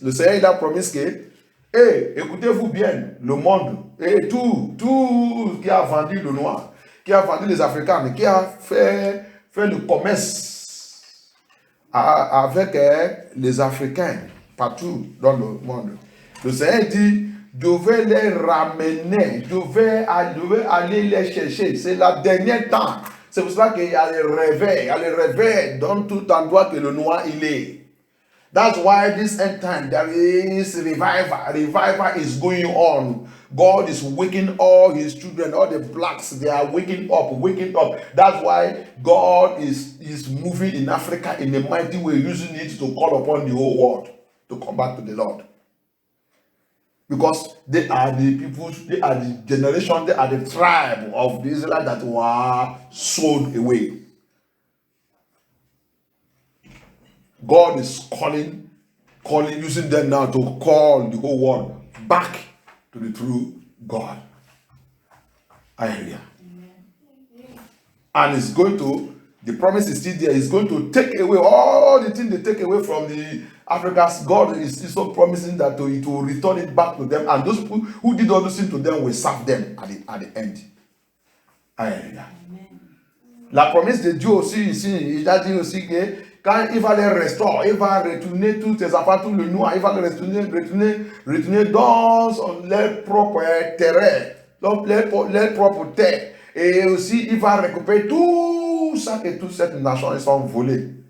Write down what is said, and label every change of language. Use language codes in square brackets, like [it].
[fr] Le Seigneur il a promis que, écoutez-vous bien, le monde, et tout qui a vendu le noir, qui a vendu les Africains, qui a fait le commerce avec les Africains partout dans le monde. Le Seigneur dit, devait les ramener, devait aller les chercher. C'est la dernière temps. C'est pour cela qu'il y a les réveils, dans tout endroit que le noir il est. [en] That's why this end time there is revival. Revival is going on. God is waking all his children, all the blacks, they are waking up, waking up. That's why God is moving in Africa in a mighty way, using it to call upon the whole world to come back to the Lord. Because they are the people, they are the generation, they are the tribe of the Israelites that were sold away. God is calling, using them now to call the whole world back to the true God. Hallelujah. And it's going to, the promise is still there. It's going to take away all the things they take away from the Africans. God is still so promising that it will return it back to them. And those people who did all those things to them will serve them at the end. Hallelujah. [fr] La promesse de Dieu aussi ici, il a dit aussi que quand il va les restaurer, il va retourner tous tes enfants, tout le noir, il va les retourner dans leur propre terrain, donc leur propre terre. Et aussi, il va récupérer tout ça que toute cette nation, ils sont volés.